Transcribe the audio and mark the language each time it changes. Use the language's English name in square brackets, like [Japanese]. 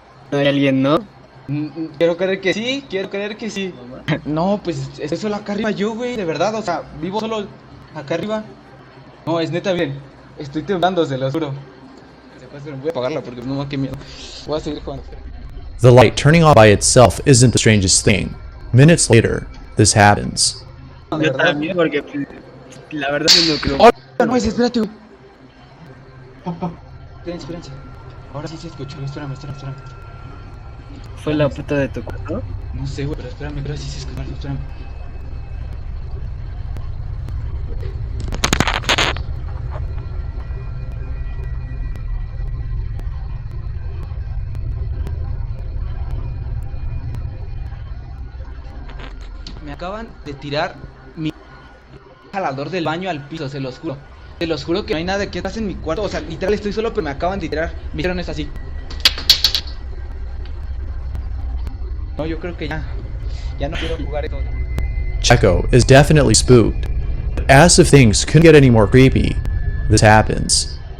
[Spanish] ¿No hay alguien, no? Quiero creer que sí, quiero creer que sí. No, pues estoy solo acá arriba yo, güey, de verdad, o sea, vivo solo acá arriba. No, es neta, bien. Estoy temblando, se lo juro. Voy a apagarla porque no, qué miedo. Voy a seguir jugando. [English] The light turning on by itself isn't the strangest thing. Minutes later, this happens. [Spanish] No, de Yo verdad. también, porque la verdad no creo. ¡Oh, no es! Espérate, güey. Espérense. Ahora sí se escuchó, espérame. ¿Fue la puta de tu cuarto? No sé, güey, pero espérame, creo que sí se escuchó, espérame. Me acaban de tirar mi jalador del baño al piso, se los juro. Se los juro que no hay nada que estás en mi cuarto. O sea, literal estoy solo, pero me acaban de tirar. Me hicieron esto así. No, yo creo que ya no quiero jugar esto. [English] Checo is definitely spooked. But as if things couldn't get any more creepy, this happens.